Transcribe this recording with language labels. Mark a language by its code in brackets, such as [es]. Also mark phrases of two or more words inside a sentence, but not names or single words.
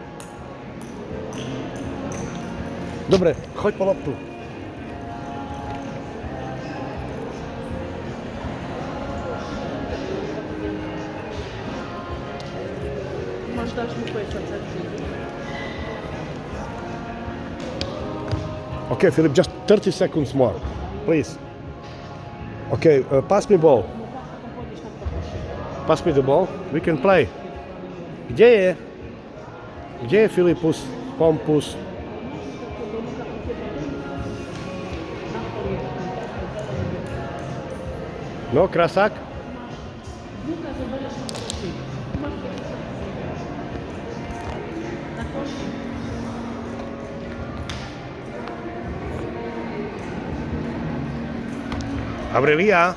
[sk] Dobre, choď po loptu. Máš dať mu pečať. [en] Okay, Filip, just 30 seconds more, please. Okay, pass me ball. Pass me the ball. We can play. [sk] Kde je? Kde je Filipus? Pompus? No, krasák? Aurelia?